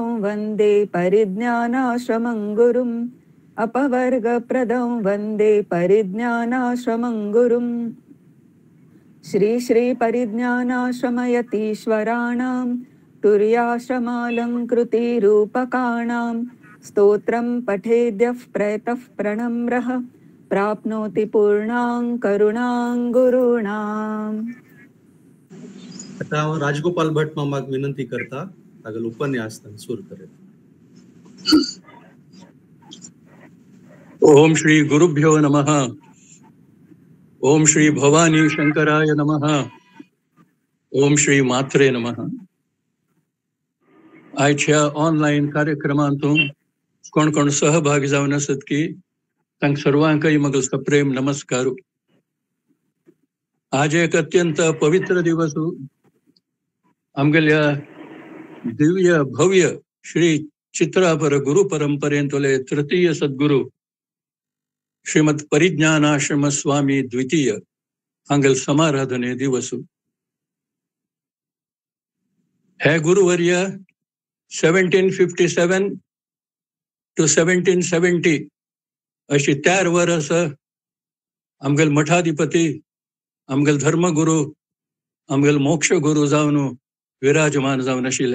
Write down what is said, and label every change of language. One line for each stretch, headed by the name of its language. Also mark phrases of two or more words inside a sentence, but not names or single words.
Sanskrit: वन्दे परिज्ञानाश्रमं गुरुं अपवर्गप्रदं वन्दे परिज्ञानाश्रमं गुरुं श्री श्री परिज्ञानाश्रमयतीश्वराणां तुर्याश्रमालङ्कृतिरूपकाणां स्तोत्रं पठेद्यः प्रयतः प्रणम्रः प्राप्नोति पूर्णां करुणां गुरूणाम्.
Konkani: आता राजगोपाल भट मामाक विनंती करता तागल उपन्यास सूर करे.
Sanskrit: ओम श्री गुरुभ्यो नमः. ओम श्री भवानी शंकराय नमः. ओम श्री मात्रे नमः.
Konkani: आजच्या ऑनलाईन कार्यक्रमांतून कोण कोण सहभागी जावन आसत की तांक सर्वांकय म्हगेलो सप्रेम नमस्कार. आज एक अत्यंत पवित्र दिवस. आमगेल्या दिव्य भव्य श्री चित्रापर गुरु परंपरेंतले तृतीय सद्गुरु श्रीमद परिज्ञानाश्रम स्वामी द्वितीय हांगल समाराधने दिवस. हे गुरुवर्य 1757 to 1770 अशी 4 वर्स आमगेल मठाधिपती, आमगेल धर्मगुरु, आमगेल मोक्ष गुरु जावन विराजमान जावन आशिल्ले.